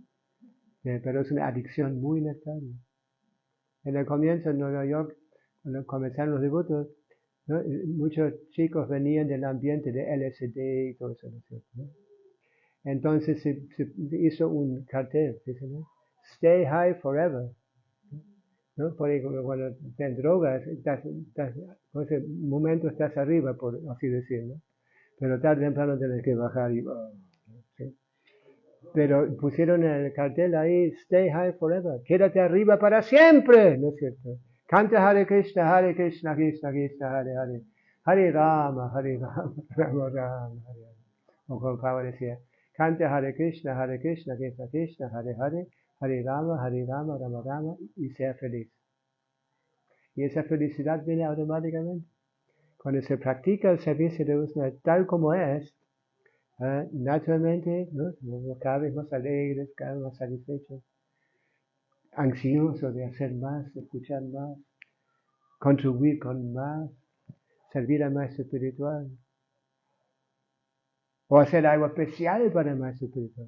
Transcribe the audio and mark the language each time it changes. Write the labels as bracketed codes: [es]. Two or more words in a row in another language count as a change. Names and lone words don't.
[es] Pero es una adicción muy necesaria. En el comienzo en Nueva York, cuando comenzaron los devotos, ¿no? Muchos chicos venían del ambiente de LSD y todo eso, ¿no? Entonces se hizo un cartel, ¿sí? ¿No? [en] Stay high forever, [es] ¿no? Porque cuando te drogas, en ese momento estás arriba, por así decirlo, ¿no? Pero tarde o temprano tienes que bajar y... ¿sí? Pero pusieron el cartel ahí, [en] stay high forever, [es] quédate arriba para siempre, ¿no es cierto? [sa] Canta Hare Krishna, Krishna Krishna, Hare Hare, Hare Rama, Rama Rama, Hare Hare. [es] O como Pablo decía, canta [sa] Hare Krishna, Krishna Krishna, Hare Hare, Hare Rama, Rama Rama, [es] y sea feliz. Y esa felicidad viene automáticamente. Cuando se practica el servicio de Krishna tal como es, naturalmente, ¿no? Cada vez más alegres, cada vez más satisfechos, ansiosos de hacer más, de escuchar más, contribuir con más, servir al maestro espiritual, o hacer algo especial para el maestro espiritual.